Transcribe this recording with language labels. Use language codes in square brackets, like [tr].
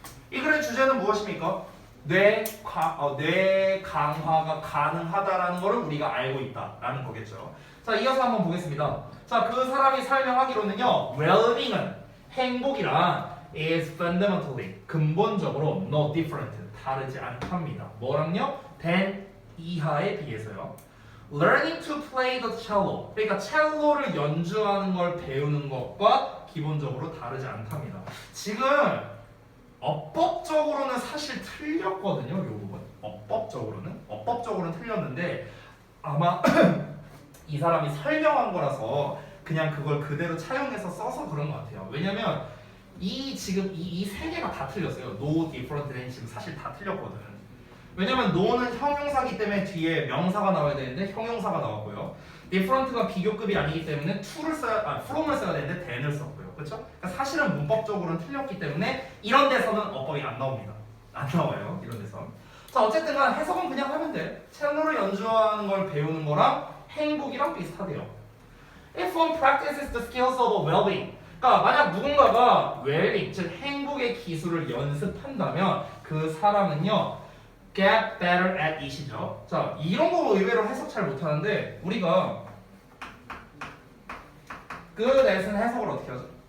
[ko] 이 글의 주제는 무엇입니까? 뇌 강화가 가능하다라는 거를 우리가 알고 있다라는 거겠죠. 자, 이어서 한번 보겠습니다. 자, 그 사람이 설명하기로는요. well-being은 행복이란 [en] is fundamentally [ko] 근본적으로 [en] no different [ko] 다르지 않답니다. 뭐랑요? than 이하에 비해서요. [en] Learning to play the cello. [ko] 그러니까 첼로를 연주하는 걸 배우는 것과 기본적으로 다르지 않답니다. 지금 어법적으로는 사실 틀렸거든요. 이 부분. 어법적으로는 틀렸는데 아마 이 사람이 설명한 거라서 그냥 그걸 그대로 차용해서 써서 그런 것 같아요. 왜냐면 지금 이 세 개가 다 틀렸어요. [en] No different than [ko] 지금 사실 다 틀렸거든. 왜냐면 no는 형용사기 때문에 뒤에 명사가 나와야 되는데 형용사가 나왔고요. different가 비교급이 아니기 때문에 from을 써야 되는데 than을 썼고요. 그렇죠? 그러니까 사실은 문법적으로는 틀렸기 때문에 이런 데서는 어법이 안 나옵니다. 안 나와요. 이런 데서. 자, 어쨌든 간 해석은 그냥 하면 돼. 첼로를 연주하는 걸 배우는 거랑 행복이랑 비슷하대요. [en] If one practices the skills of well-being. [ko] 그러니까 만약 누군가가 well-being, 즉 행복의 기술을 연습한다면 그 사람은요 [en] get better at it [ko] 이죠. 자, 이런 거 의외로 해석 잘 못하는데 우리가 good at은 해석을 어떻게 하죠?